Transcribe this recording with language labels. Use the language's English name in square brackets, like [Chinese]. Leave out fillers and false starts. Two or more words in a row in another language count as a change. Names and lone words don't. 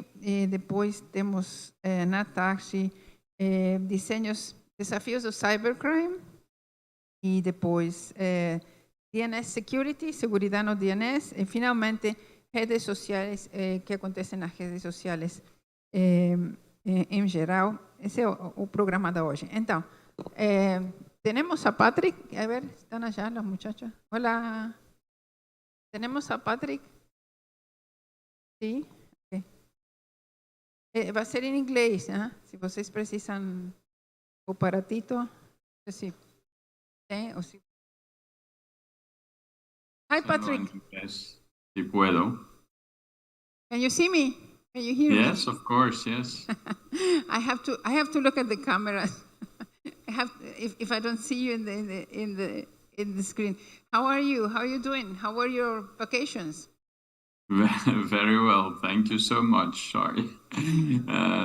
[Portuguese] Depois temos Natasha, desafios do cybercrime, e depois DNS Security, segurança no DNS, e finalmente redes sociais, que acontecem nas redes sociais em geral. Esse é o programa de hoje. Então, [Spanish] tenemos a Patrick. A ver, están allá los muchachos. Hola. ¿Tenemos a Patrick? Sí. Okay. Va a ser en inglés, ¿eh? Si [Portuguese] vocês precisam [Spanish] o aparatito. Sí. O sí. [English] Hi, Patrick. Yes, [Spanish] si puedo. [English] Can you see me? Can you hear me? Yes, of course, yes. I have to look at the camera. If I don't see you in the screen. How are you? How are you doing? How were your vacations? Very well, thank you so much.